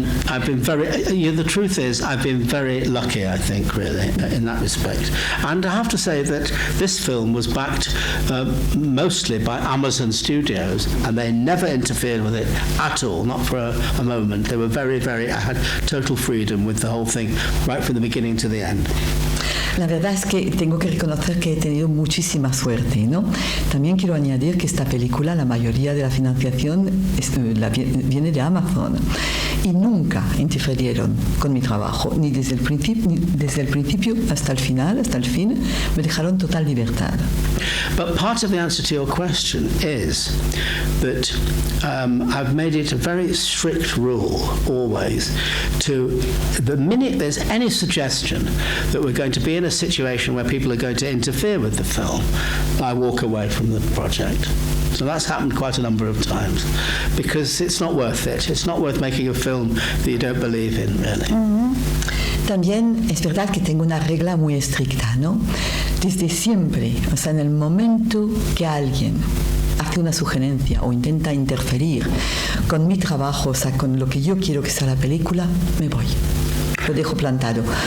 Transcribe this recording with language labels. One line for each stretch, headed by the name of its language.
English: I've been the truth is, I've been very lucky, I think, really, in that respect. And I have to say that this film was backed mostly by Amazon Studios, and they never interfered with it at all, not for a moment. They were very, I had total freedom with the whole thing, right from the beginning to the end.
Spanish: La verdad es que tengo que reconocer que he tenido muchísima suerte, ¿no? También quiero añadir que esta película, la mayoría de la financiación viene de Amazon y nunca interfirieron con mi trabajo, ni desde el principio hasta el final, hasta el fin, me dejaron total libertad.
English: But part of the answer to your question is that I've made it a very strict rule always to, the minute there's any suggestion that we're going to be in a situation where people are going to interfere with the film, I walk away from the project. So that's happened quite a number of times because it's not worth it. It's not worth making a film that you don't believe in, really. Mm-hmm.
Spanish: También es verdad que tengo una regla muy estricta, ¿no? Desde siempre, o sea, en el momento que alguien hace una sugerencia o intenta interferir con mi trabajo, o sea, con lo que yo quiero que sea la película, me voy. Lo dejo plantado.